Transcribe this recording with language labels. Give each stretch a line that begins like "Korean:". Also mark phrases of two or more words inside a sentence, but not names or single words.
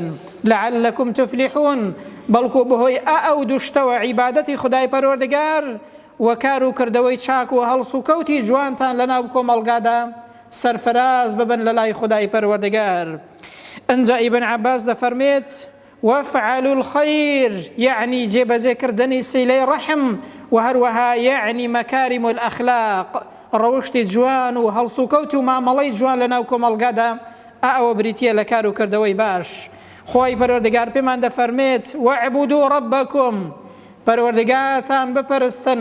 Arabic: لعلکم تفلیحون،
Central Kurdish: بەڵکو بەهۆی ئەو دوشتەوە عیبادەتی خودای پەروەردگار و کار و کردەوەی چاک و هەڵسوکەوتی جوانتان لەناو کۆمەڵگادا سەرفراز ببن لە لای خودای پەروەردگار. ئەنجا ئیبن عەباس دەفەرمێت:
Arabic: وافعلوا الخير يعني
Central Kurdish: جێبەجێکردنی سیلەی ڕەحم و هەروەها یعنی
Arabic: مەکارم الأخلاق
Central Kurdish: ڕەوشتی جوان و هەڵسوکەوت و مامەڵەی جوان لەناو کۆمەڵگادا ئەوە بریتیە لە کار و کردەوەی باش. خۆی پەروەردگار پێمان دەفەرمێت
Arabic: واعبدوا ربكم
Central Kurdish: پەروەردگارتان بپەرستن.